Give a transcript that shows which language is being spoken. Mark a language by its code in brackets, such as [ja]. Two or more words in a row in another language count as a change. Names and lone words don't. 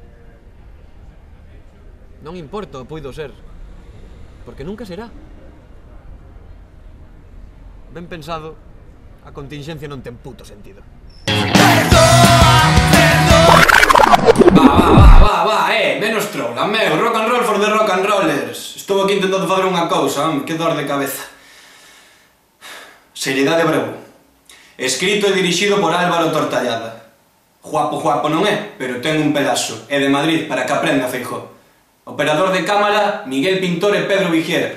[gl] Non importa o puido ser, porque nunca será. Ben pensado, a continxencia non ten puto sentido. Va, menos troula, meu, [en] rock and roll for the rock and rollers. [gl] Estou aquí intentando fazer unha cousa, que dor de cabeza. Seriedade bravo. Escrito e dirixido por Álvaro Tortallada. Guapo non é, pero ten un pedazo. É de Madrid, para que aprenda, Feijóo. Operador de cámara, Miguel Pintor e Pedro Vigier.